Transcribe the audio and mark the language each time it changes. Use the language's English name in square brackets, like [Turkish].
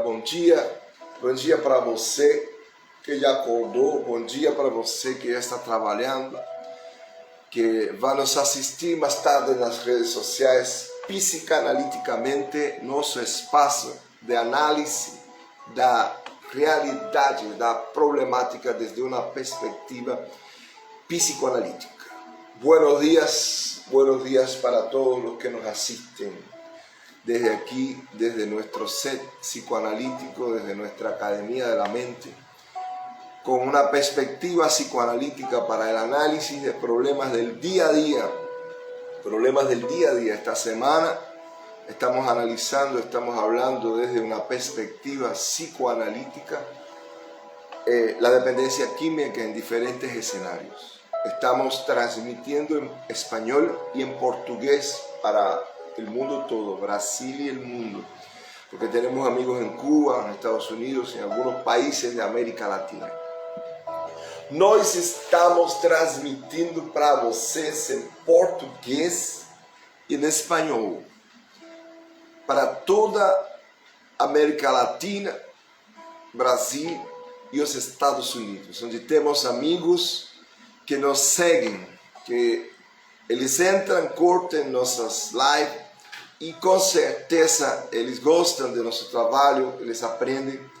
[Portuguese] Bom dia para você que já acordou, bom dia para você que já está trabalhando, que vai nos assistir mais tarde nas redes sociais. Psicanaliticamente, nosso espaço de análise da realidade, da problemática desde uma perspectiva psicoanalítica. [Spanish] Buenos días para todos los que nos asisten desde aquí, desde nuestro set psicoanalítico, desde nuestra Academia de la Mente, con una perspectiva psicoanalítica para el análisis de problemas del día a día. Problemas del día a día. Esta semana estamos analizando, estamos hablando desde una perspectiva psicoanalítica la dependencia química en diferentes escenarios. Estamos transmitiendo en español y en portugués para el mundo todo, Brasil y el mundo, porque tenemos amigos en Cuba, en Estados Unidos, en algunos países de América Latina. [Portuguese] Nós estamos transmitindo para vocês em português e em espanhol, para toda a América Latina, Brasil e os Estados Unidos, onde temos amigos que nos seguem, que eles entram, curtem nossas lives e com certeza eles gostam do nosso trabalho, eles aprendem.